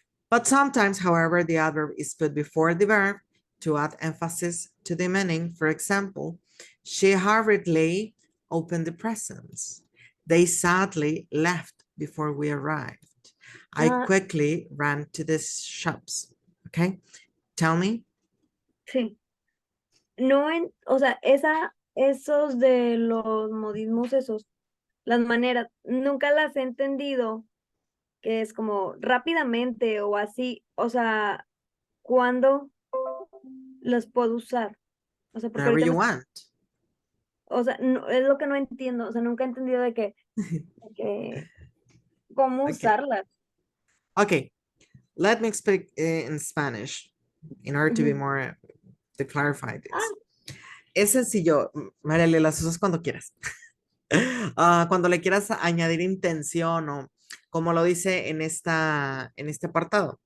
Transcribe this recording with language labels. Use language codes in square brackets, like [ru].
[en] But sometimes, however, the adverb is put before the verb to add emphasis to the meaning. For example, she hurriedly opened the presents. They sadly left before we arrived. I quickly ran to the shops. Okay, tell me. [es] Sí. No, o sea, esos de los modismos, las maneras, nunca las he entendido, que es como rápidamente o así, o sea, ¿cuándo los puedo usar? O sea, porque [en] Whenever [es] ahorita [en] you want. [es] o sea, es lo que no entiendo, o sea, nunca he entendido de que cómo [en] Okay. [es] usarlas. [en] Okay, let me speak in Spanish in order to be more, to clarify this. [es] Es sencillo, Mariale, las usas cuando quieras. Cuando le quieras añadir intención o como lo dice en este apartado.